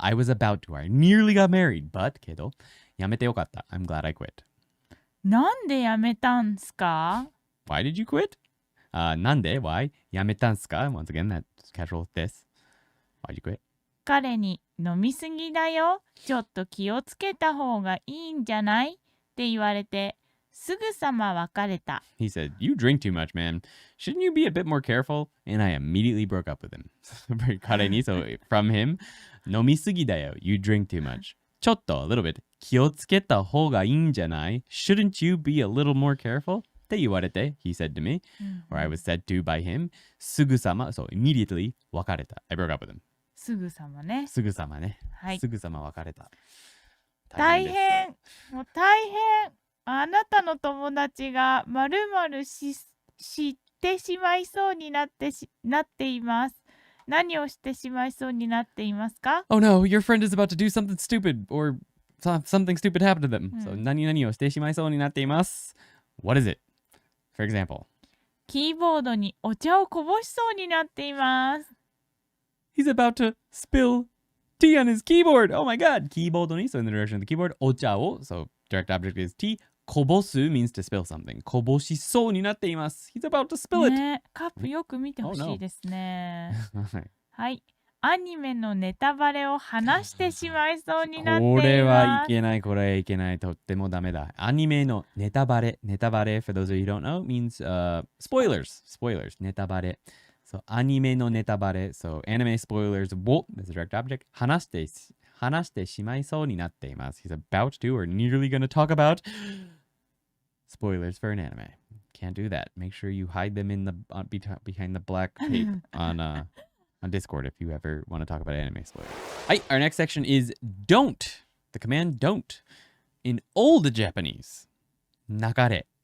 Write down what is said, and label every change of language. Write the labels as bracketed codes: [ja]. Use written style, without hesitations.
[en] I was about to. I nearly got married, but [ja] けどやめてよかった. [en] I'm glad I quit. [ja] なんでやめたんすか？ [en] Why did you quit? [ja] なんで [en] Why? [ja] やめたんすか? [en] Once again, that's casual です. Why'd you quit? [ja] 彼に飲みすぎだよ。ちょっと気をつけた方がいいんじゃない？って言われてすぐさま別れた。 [en] He said, you drink too much, man. Shouldn't you be a bit more careful? And I immediately broke up with him. [ja] 彼に [en] so from him, [ja] 飲みすぎだよ. [en] You drink too much. [ja] ちょっと [en] a little bit. [ja] 気をつけた方がいいんじゃない? [en] Shouldn't you be a little more careful? [ja] って言われて [en] he said to me, or I was said to by him, [ja] すぐさま [en] so immediately [ja] 別れた. [en] I broke up with him. [ja] すぐさまね。すぐさまね。はい。すぐさま別れた。大変。もう大変。あなたの友達がまるまる知ってしまいそうになっています。何をしてしまいそうになっていますか？ [en] Oh no, your friend is about to do something stupid or something stupid happened to them. So [ja] 何々をしてしまいそうになっています。 [en] What is it? For example, [ja] キーボードにお茶をこぼしそうになっています。 [en] he's about to spill tea on his keyboard. Oh my god. [ja] キーボードに [en] so in the direction of the keyboard [ja] お茶を [en] so direct object is tea. こぼす means to spill something. [ja] こぼしそうになっています。 [en] He's about to spill it. [ja] ね、カップよく見てほしいですね。はいはい。アニメのネタバレを話してしまいそうになっていこます。れはいけない、これはいけない。とってもダメだ。アニメのネタバレ。 [en] ネタバレ for those of you who don't know, means spoilers. Spoilers. ネタバレ。 So, [ja] アニメのネタバレ。 [en] So, anime spoilers を as a direct object [ja] 話してしまいそうになっています。 [en] He's about to or nearly going to talk about spoilers for an anime. Can't do that. Make sure you hide them in the behind the black tape on Discord if you ever want to talk about anime spoilers. Right, our next section is don't. The command don't in old Japanese. Nakare.